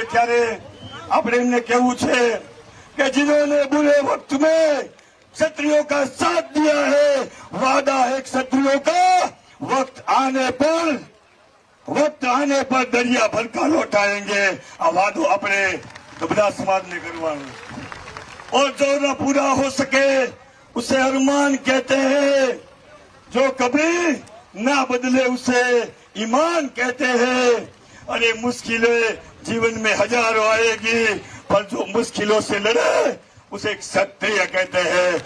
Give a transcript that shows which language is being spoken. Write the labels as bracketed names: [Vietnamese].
[Gujarati] ત્યારે આપણે એમને કહેવું છે [Hindi] कि जिन्होंने बुरे वक्त में क्षत्रियों का साथ दिया है, वादा है क्षत्रियों का वक्त आने पर दरिया भर का लौटाएंगे. [Gujarati] आ वादो अपने બધા સમાજને કરવાનો. [Hindi] और जो न पूरा हो सके उसे अरमान कहते हैं, जो कभी ना बदले उसे ईमान कहते हैं. अरे मुश्किलें जीवन में हजारों आएगी, पर जो मुश्किलों से लड़े उसे क्षत्रिय कहते हैं.